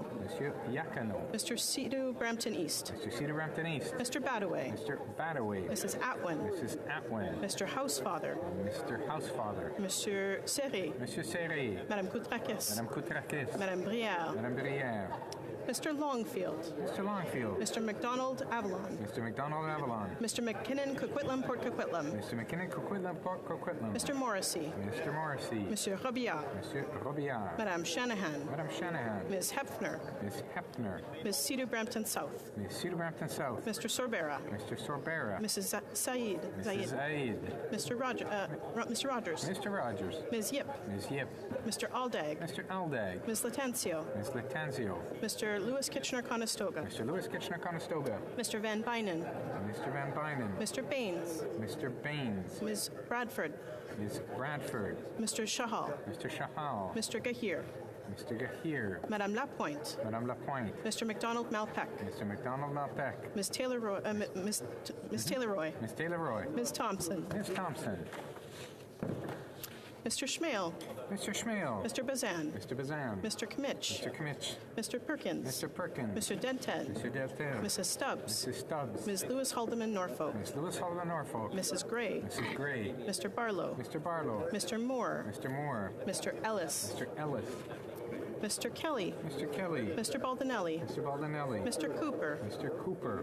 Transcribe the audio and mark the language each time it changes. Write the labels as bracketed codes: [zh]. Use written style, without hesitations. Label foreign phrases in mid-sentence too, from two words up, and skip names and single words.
[en] Monsieur Yakano. Mr. Cedar Brampton East. Mr. Cedar Brampton East. Mr. Badaway. Mr. Badaway. Mrs. Atwin. Mrs. Atwin. Mr. Housefather. Mr. Housefather. Monsieur Serré. Monsieur Serré. Madame Koutrakis. Madame Koutrakis. Madame Brière. Madame Brière. Mr. Longfield. Mr. Longfield. Mr. McDonald Avalon. Mr. McDonald Avalon. Mr. McKinnon Coquitlam Port Coquitlam. Mr. McKinnon Coquitlam Port Coquitlam. Mr. Morrissey. Mr. Morrissey. Monsieur Robillard. Monsieur Robillard. Madame Shanahan. Madame Shanahan. Ms. Hefner. Ms. Hefner. Ms. Cedar Brampton South. Ms. Cedar Brampton South. Mr. Sorbera. Mr. Sorbera. Mrs. Said. Mrs. Zaid. Mr. Rogers. Mr. Rogers. Ms. Yip. Ms. Yip. Mr. Aldag. Mr. Aldag. Ms. Latanzio. Ms. Latanzio. Mr. Lewis Kitchener-Conestoga. Mr. Lewis Kitchener-Conestoga. Mr. Van Bynen. Mr. Van Bynen. Mr. Baines. Mr. Baines. Ms. Bradford. Ms. Bradford. Mr. Shahal. Mr. Shahal. Mr. Gahir. Mr. Gahir. Madame Lapointe. Madame Lapointe. Mr. McDonald Malpeck. Mr. McDonald Malpeck. Ms. Taylor Roy. Ms. Taylor Roy. Ms. Taylor Roy. Ms. Thompson. Ms. Thompson. Mr. Schmale. Mr. Schmale. Mr. Bazan. Mr. Bazan. Mr. Kmitch. Mr. Kmitch. Mr. Perkins. Mr. Perkins. Mr. Dented. Mr. Dented. Mrs. Stubbs. Mrs. Stubbs. Ms. Lewis Haldeman Norfolk. Ms. Lewis Haldeman Norfolk. Mrs. Gray. Mrs. Gray. Mr. Barlow. Mr. Barlow. Mr. Moore. Mr. Moore. Mr. Ellis. Mr. Ellis. Mr. Kelly. Mr. Kelly. Mr. Baldinelli. Mr. Baldinelli. Mr. Cooper. Mr. Cooper.